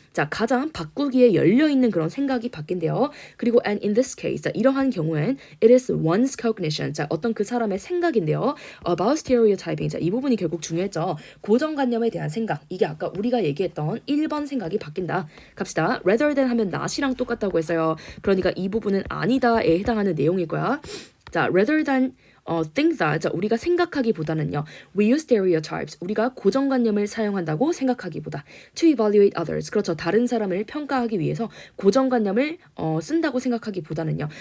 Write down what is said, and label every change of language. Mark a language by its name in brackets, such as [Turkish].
[Korean] 자, 가장 바꾸기에 열려있는 그런 생각이 바뀐대요. 그리고 [English] and in this case. [Korean] 자, 이러한 경우엔 [English] it is one's cognition. [Korean] 자, 어떤 그 사람의 생각인데요. [English] About stereotyping. [Korean] 자, 이 부분이 결국 중요했죠. 고정관념에 대한 생각. 이게 아까 우리가 얘기했던 1번 생각이 바뀐다. 갑시다. rather than 하면 not이랑 똑같다고 했어요. 그러니까 이 부분은 아니다에 해당하는 내용일 거야. [English] 자, rather than think that. [Korean] 자, 우리가 생각하기보다는요. [English] We use stereotypes. [Korean] 우리가 고정관념을 사용한다고 생각하기보다. [English] To evaluate others. [Korean] 그렇죠. 다른 사람을 평가하기 위해서 고정관념을 쓴다고 생각하기보다는요.